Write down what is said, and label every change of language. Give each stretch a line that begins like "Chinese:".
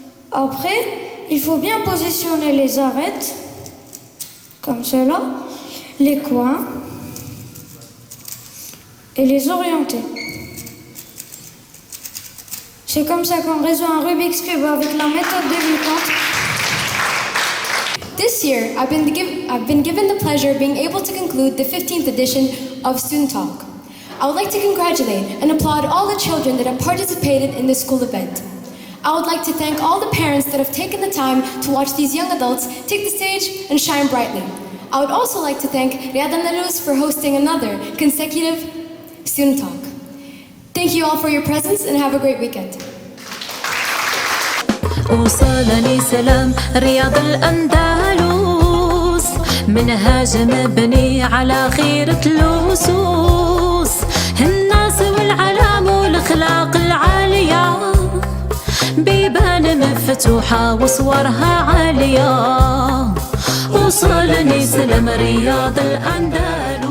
French: Après, il faut bien positionner les arêtes, comme cela, les coins, et les orienter. C'est comme ça qu'on résout un Rubik's Cube avec la méthode débutante.
English: This year, I've been given the pleasure of being able to conclude the 15th edition of Student Talk. I would like to congratulate and applaud all the children that have participated in this school event. I would like to thank all the parents that have taken the time to watch these young adults take the stage and shine brightly. I would also like to thank Riyad al-Narous for hosting another consecutive Student Talk. Thank you all for your presence and have a great weekend.
Arabic: وصلني سلام رياض الأندلس منهاج مبني على خيرة الأسس الناس والعلام والأخلاق العالية بيبان مفتوحة وصورها عالية وصلني سلام رياض الأندلس.